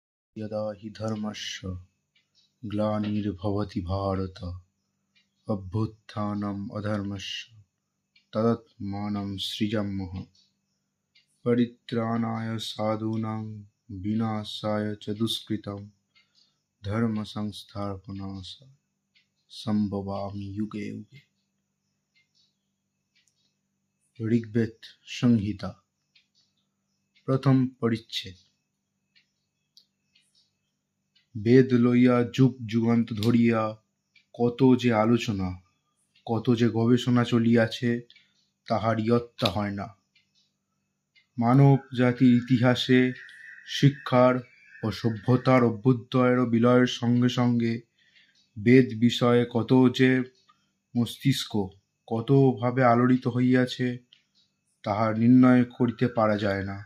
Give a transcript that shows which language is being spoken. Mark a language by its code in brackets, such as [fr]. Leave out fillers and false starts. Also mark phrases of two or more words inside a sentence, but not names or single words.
[sa] यदा हि धर्मस्य ग्लानिर्भवति भारत अभ्युत्थानम् अधर्मस्य तदात्मानं सृजाम्यहम् परित्राणाय साधूनां विनाशाय च दुष्कृतं धर्म संस्थापनार्थाय संभवामि युगे युगे। ऋग्वेद संहिता प्रथम परिच्छेद। [bn] বেদ লইয়া যুগ যুগান্ত ধরিয়া কত যে আলোচনা কত যে গবেষণা চলিয়াছে তাহার ইয়ত্তা হয় না। মানব জাতির ইতিহাসে শিক্ষার ও সভ্যতার অভ্যুদয়ের ও বিলয়ের সঙ্গে সঙ্গে বেদ বিষয়ে কত যে মস্তিষ্ক কতভাবে আলোড়িত হইয়াছে তাহার নির্ণয় করিতে পারা যায় না।